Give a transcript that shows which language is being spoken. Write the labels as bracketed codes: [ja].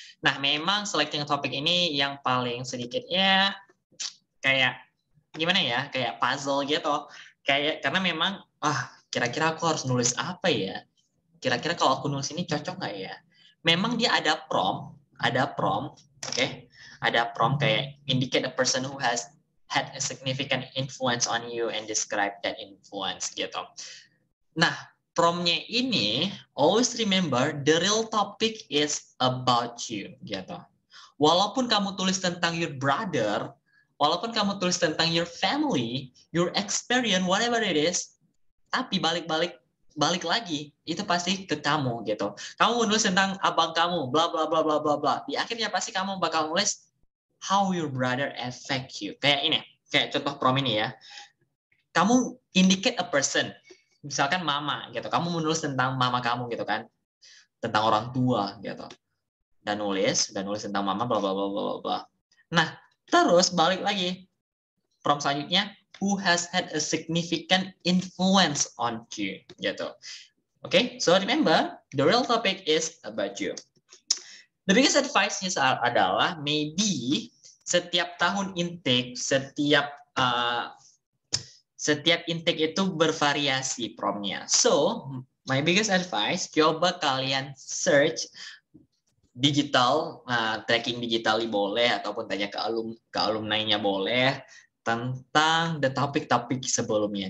[id] Nah, memang [en] selecting a topic [id] ini yang paling sedikit ya kayak gimana ya, kayak puzzle gitu. Kayak karena memang kira-kira aku harus nulis apa ya? Kira-kira kalau aku nulis ini cocok nggak ya? Memang dia ada prompt, oke? Ada prompt kayak [en] indicate a person who has had a significant influence on you and describe that influence gitu. [id] Nah, promptnya ini [en] always remember the real topic is about you gitu. [id] Walaupun kamu tulis tentang [en] your brother, [id] walaupun kamu tulis tentang [en] your family, your experience, whatever it is, [id] tapi balik lagi itu pasti ke kamu gitu. Kamu menulis tentang abang kamu, bla bla bla bla bla bla. Di akhirnya pasti kamu bakal nulis [en] how your brother affect you. [id] Kayak ini, kayak contoh prom ini ya. Kamu [en] indicate a person, [id] misalkan mama gitu. Kamu menulis tentang mama kamu gitu kan, tentang orang tua gitu. Dan nulis tentang mama bla bla bla bla bla. Nah, terus balik lagi prompt selanjutnya, [en] who has had a significant influence on you gitu. So remember, the real topic is about you. The biggest advice-nya [id] adalah maybe setiap tahun intake, setiap intake itu bervariasi promnya. [en] So, my biggest advice, [id] coba kalian search digital, tracking digital boleh, ataupun tanya ke alumni-nya boleh, tentang the topik-topik sebelumnya.